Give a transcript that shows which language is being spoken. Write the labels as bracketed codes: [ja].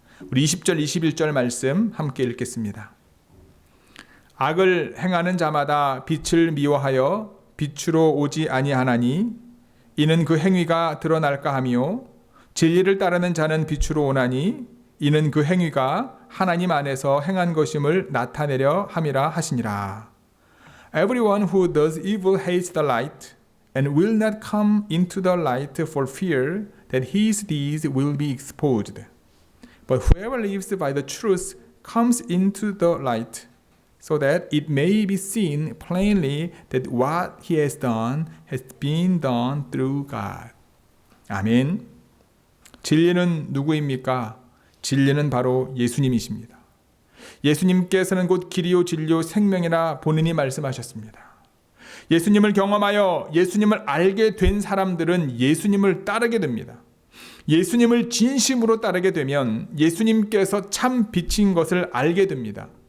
[ko] 우리 20절 21절 말씀 함께 읽겠습니다. 악을 행하는 자마다 빛을 미워하여 빛으로 오지 아니하나니 이는 그 행위가 드러날까 하며 진리를 따르는 자는 빛으로 오나니 이는 그 행위가 하나님 안에서 행한 것임을 나타내려 함이라 하시니라. [en] Everyone who does evil hates the light and will not come into the light for fear that his deeds will be exposed. But whoever lives by the truth comes into the light, so that it may be seen plainly that what he has done has been done through God. [ko] 아멘. 진리는 누구입니까? 진리는 바로 예수님이십니다. 예수님께서는 곧 길이요 진리요 생명이라 본인이 말씀하셨습니다. 예수님을 경험하여 예수님을 알게 된 사람들은 예수님을 따르게 됩니다. 예수님을 진심으로 따르게 되면 예수님께서 참 빛인 것을 알게 됩니다.